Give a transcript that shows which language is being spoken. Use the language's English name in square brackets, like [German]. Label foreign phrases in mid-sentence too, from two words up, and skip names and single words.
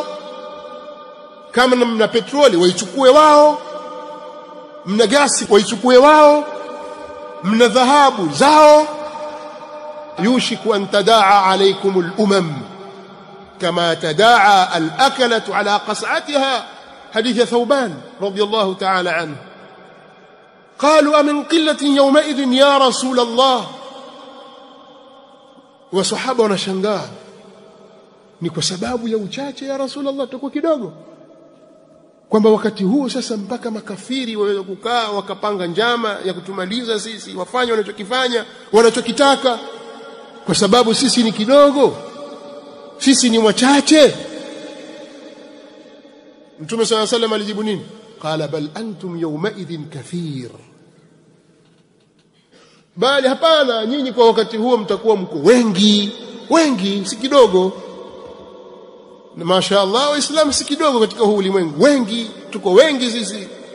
[Swahili] Kama mna petroli waichukue wao, mna gasi waichukue wao, mna dhahabu zao. [Arabic] يوشك أن تداعى عليكم الأمم كما تداعى الأكلة على قصعتها. حديث ثوبان رضي الله تعالى عنه. قالوا أمن قلة يومئذ يا رسول الله. [Swahili] وصحابة wanashangaa, ni kwa sababu ya uchache ya Rasulullah, tuko kidogo, kwamba wakati huo sasa mpaka makafiri waweza kukaa wakapanga njama ya kutumaliza sisi, wafanye wanachokifanya wanachokitaka, kwa sababu sisi ni kidogo, sisi ni wachache. Mtume [Arabic] صلى الله عليه وسلم [Swahili] alijibu nini? [Arabic] قال بل أنتم يومئذ كثير. [Swahili] Bali hapana, nyinyi kwa wakati huo mtakuwa mko wengi, wengi si kidogo. Na mashaallah Waislamu si kidogo katika huu ulimwengu, wengi, tuko wengi sisi.